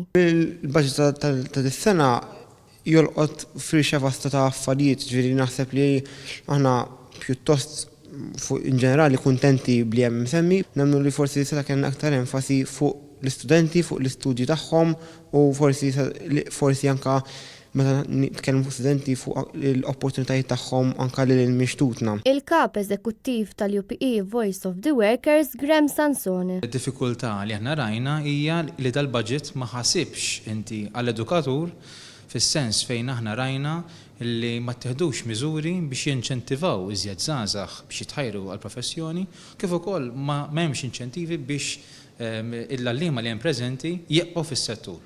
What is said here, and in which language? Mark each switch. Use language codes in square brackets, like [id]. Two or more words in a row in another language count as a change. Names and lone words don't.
[mt] Il-budget ta' dis-sena jolqot firxa vasta ta' affarijiet, ġifieri naħseb li aħna pjuttost in ġenerali kuntenti bli hemm semmi, nemmnu li forsi seta' kien aktar enfasi fuq l-istudenti, fuq l-istudji tagħhom u forsi anka meta nitkellmu fuq studenti fuq l-opportunitajiet tagħhom anke lil mixtutna. Il-kap eżekuttiv tal-UPE Voice of the Workers Graham Sansone. Id-diffikultà li aħna rajna hija li dal-budget ma ħasibx inti għall-edukatur fis-sens fejn aħna rajna li ma teħdux miżuri biex jinċentivaw iżjed żgħażagħ biex jitħajru għall-professjoni, kif ukoll ma m'hemmx inċentivi biex il-għalliema li hemm preżenti jibqgħu fis-settur.